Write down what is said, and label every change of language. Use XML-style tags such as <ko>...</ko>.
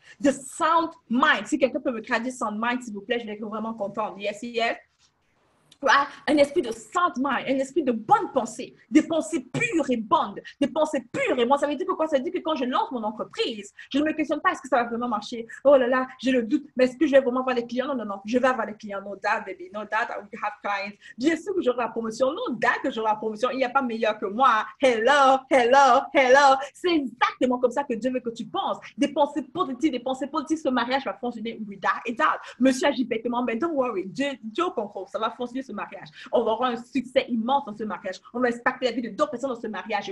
<fr>De sound mind. Si quelqu'un peut me traduire sound mind, s'il vous plaît, je vais être vraiment contente. Yes, yes. Un esprit de sound mind, un esprit de bonne pensée, des pensées pures et bonnes, des pensées pures et bonnes. Ça veut dire que quoi? Ça veut dire que quand je lance mon entreprise, je ne me questionne pas est-ce que ça va vraiment marcher. Oh là là, j'ai le doute, mais est-ce que je vais vraiment avoir des clients? Non, non, non, je vais avoir des clients.</fr> <en>No doubt, baby, no doubt I will have clients.</en> <fr>Bien sûr que j'aurai la promotion,</fr> <en>no doubt</en> <fr>que j'aurai la promotion. Il n'y a pas meilleur que moi.</fr> <en>Hello, hello, hello.</en> <fr>C'est exactement comme ça que Dieu veut que tu penses. Des pensées positives, ce mariage va fonctionner</fr> <en>without a doubt.</en> <fr>Monsieur agit bêtement, mais</fr> <en>don't worry,</en> <fr>Dieu contrôle, ça va fonctionner ce mariage. On va avoir un succès immense dans ce mariage. On va impacter la vie de d'autres personnes dans ce mariage.</fr>